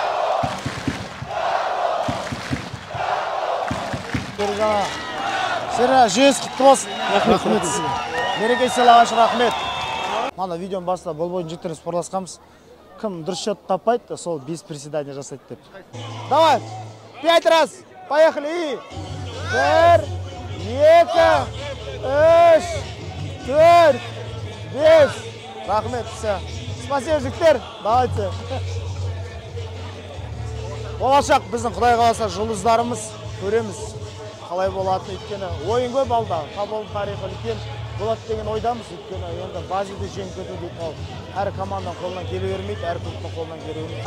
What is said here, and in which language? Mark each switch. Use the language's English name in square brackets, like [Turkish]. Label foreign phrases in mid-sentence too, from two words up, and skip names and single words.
[Kazakh] Сері, жеңіс құтты болсын, рахмет сізге. Мереке сыйлағаншы рахмет. Мана видеоның басында бұл бойын жігіттерін спорласқамыз. Кім дұрыс счет таппайды, сол 5 приседания жасайды деп. [Russian] Давай, 5 раз, поехали. 1, 2, 3, 4, 5. Рахмет, все. Спасибо, [Kazakh] жігіттер. Давайте. Болашақ біздің Құдай қаласа жұлдыздарымыз көреміз. Қалай болады өйткені ойын көп алда. Табол тарихы үлкен болады деген ойдамыз. Өйткені енді Базилді жеңіп кету дейді ол. Әр команданың қолынан келе бермейді, әр клубтың қолынан келе бермейді.